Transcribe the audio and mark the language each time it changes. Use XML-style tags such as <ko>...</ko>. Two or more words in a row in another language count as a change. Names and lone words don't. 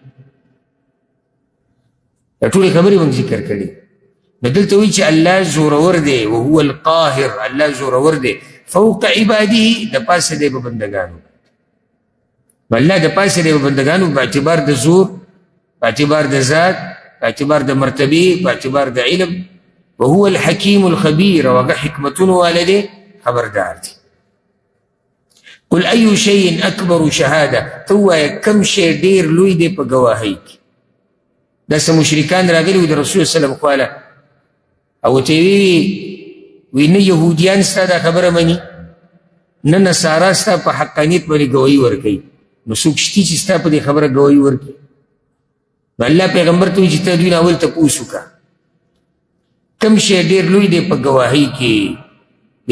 <ps>دا ټولې خبرې موږ ذکر کړي نو دلته وایي چې الله زورور دی</ps> <ar>وهو القاهر</ar> <ps>الله زورور دی</ps> <ar>فوق عباده</ar> <ps>د پاسه دی په بندګانو الله د پاسه دی په بندګانو په اعتبار د زور په اعتبار د ذات په اعتبار د مرتبې په اعتبار د علم</ps> <ar>وهو الحكيم الخبير</ar> <ps>وهغه حکمتونو والده خبردار دی</ps> <ar>قل أي شيء أكبر شهاده</ar> <ps>ته ووایه کم شی ډېر لوی دی په ګواهۍ کې دا څه مشرکان راغلي وو د رسول وسلم خواله او ورته وی نه یهودیان ستا دا خبره مني نه نصارا ستا په حقانیت باندې ګواهي ورکوي نو څوک شتي چې ستا په دې خبره ګواهي ورکوي نو الله پیغمبر ته وایي چې ته دوی نه اول تپوس وکړه کم شی ډېر لوی دی په ګواهۍ کې د</ps>